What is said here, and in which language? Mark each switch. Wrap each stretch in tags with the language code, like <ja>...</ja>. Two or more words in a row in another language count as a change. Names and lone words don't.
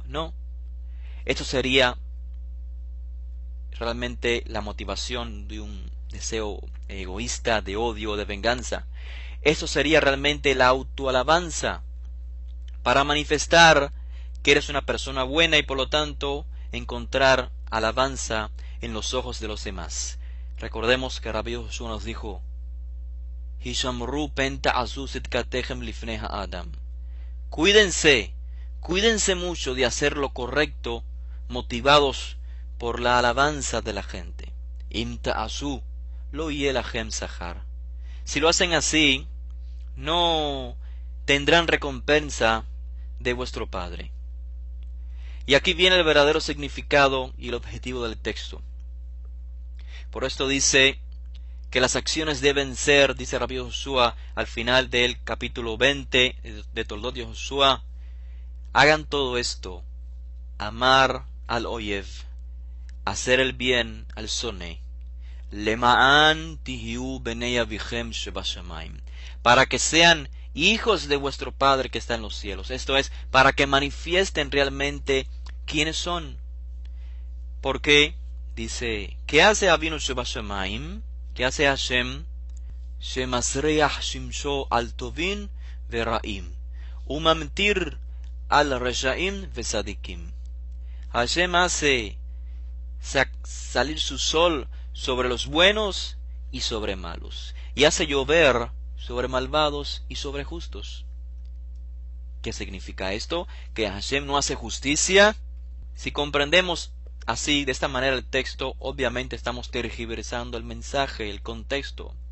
<es>No, esto sería realmente la motivación de un deseo egoísta, de odio, de venganza. Esto sería realmente la autoalabanza para manifestar que eres una persona buena y por lo tanto encontrar alabanza en los ojos de los demás. Recordemos que Rabbi Josué nos dijo:</es> <he>השמרו פן תעשו צדקתכם לפני האדם.</he> <es>Cuídense mucho de hacer lo correcto, motivados por la alabanza de la gente.</es> <he>אם תעשו לא ילכם שכר.</he> <es>Si lo hacen así, no tendrán recompensa de vuestro Padre. Y aquí viene el verdadero significado y el objetivo del texto. Por esto dice que las acciones deben ser, dice Rabbi Joshua al final del capítulo 20 de Toldot de Joshua, hagan todo esto: amar al oyev, hacer el bien al soné,</es> <he>למען תהיו בני אביכם שבשמים,</he> <es>para que sean hijos de vuestro Padre que está en los cielos. Esto es, para que manifiesten realmente quiénes son. Porque dice, ¿qué hace</es> <he>אבינו שבשמים?</he> <es>¿Qué hace Hashem?</es> <he>שמזריח שמשו על טובים ורעים וממטיר על רשעים וצדיקים.</he> <es>Hashem hace salir su sol sobre los buenos y sobre malos, y hace llover sobre malvados y sobre justos. ¿Qué significa esto? ¿Que Hashem no hace justicia? Si comprendemos así, de esta manera, el texto, obviamente estamos tergiversando el mensaje, el contexto.</es>